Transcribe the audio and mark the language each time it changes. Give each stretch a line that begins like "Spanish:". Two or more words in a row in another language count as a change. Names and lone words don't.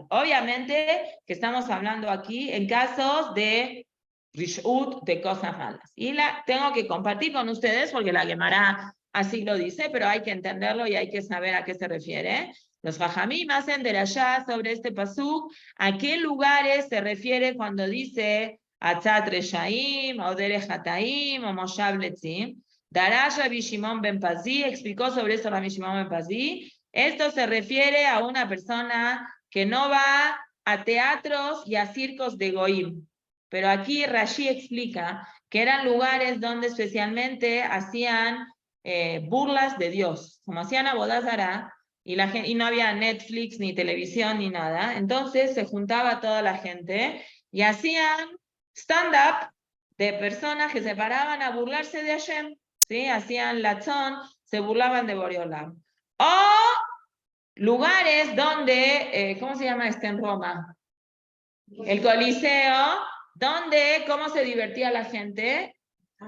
Spanish: Obviamente que estamos hablando aquí en casos de rishut, de cosas malas. Y tengo que compartir con ustedes porque la Gemara así lo dice, pero hay que entenderlo y hay que saber a qué se refiere. Los Jajamim hacen derashá sobre este pasuk, a qué lugares se refiere cuando dice
Hebrew: עצת רשעים,
Spanish: o
Hebrew: דרך חטאים,
Spanish: o
Hebrew: מושב לצים.
Spanish: Darash Rabbi Shimon ben Pazi explicó sobre eso Rabbi Shimon ben Pazi. Esto se refiere a una persona que no va a teatros y a circos de Goim. Pero aquí Rashi explica que eran lugares donde especialmente hacían burlas de Dios, como hacían Abodazara, y no había Netflix, ni televisión, ni nada. Entonces se juntaba toda la gente y hacían stand-up de personas que se paraban a burlarse de Hashem, ¿sí? Hacían latzón, se burlaban de Boreolam. O lugares donde, ¿cómo se llama en Roma? El Coliseo, donde, ¿cómo se divertía la gente?